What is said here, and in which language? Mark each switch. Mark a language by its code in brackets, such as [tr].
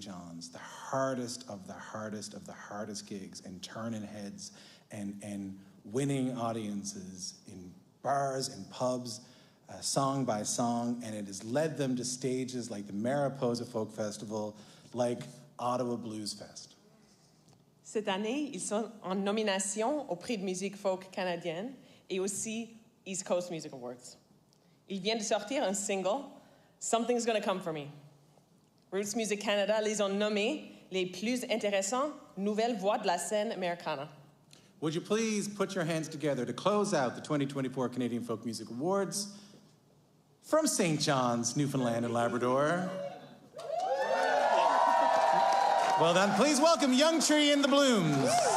[en] John's, the hardest of the hardest of the hardest gigs, and turning heads and winning audiences in bars and pubs, song by song, and it has led them to stages like the Mariposa Folk Festival, like Ottawa Blues Fest. [fr] Cette année, ils sont en nomination au prix de musique folk canadienne et aussi East Coast Music Awards. Ils viennent de sortir un single, Something's Gonna Come For Me. Roots Music Canada les ont nommés les plus intéressants nouvelles voix de la scène américaine. [en] Would you please put your hands together to close out the 2024 Canadian Folk Music Awards from St. John's, Newfoundland and Labrador. Well done. Please welcome Youngtree The Blooms.